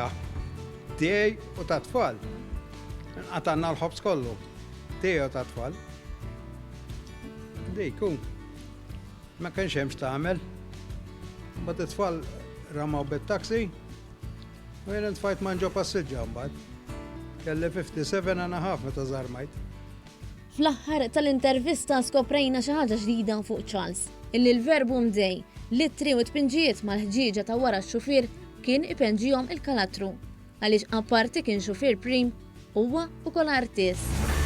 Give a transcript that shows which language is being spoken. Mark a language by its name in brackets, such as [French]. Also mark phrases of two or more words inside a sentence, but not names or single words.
[Maltese] Tiegħi u ta' tfal. Għatanna l-ħobs kollu. Tiegħi u ta' tfal. Dejkun. Ma kienx hemm x'tagħmel. Mbagħad it-tfal ramaw bit-taxi u jien intfajt ma' ġo passiġġa mbagħad. Kelli 57 [English] and a half [Maltese] meta żarmajt. Fl-aħħar tal-intervista skoprejna xi ħaġa ġdida fuq Charles, illi l-verbu mdej, littri u tpinġijiet mal-ħġieġa ta' wara x-xufier kien ipenġihom il-Kalatru. Għaliex apparti kien xufier prim, huwa ukoll artist.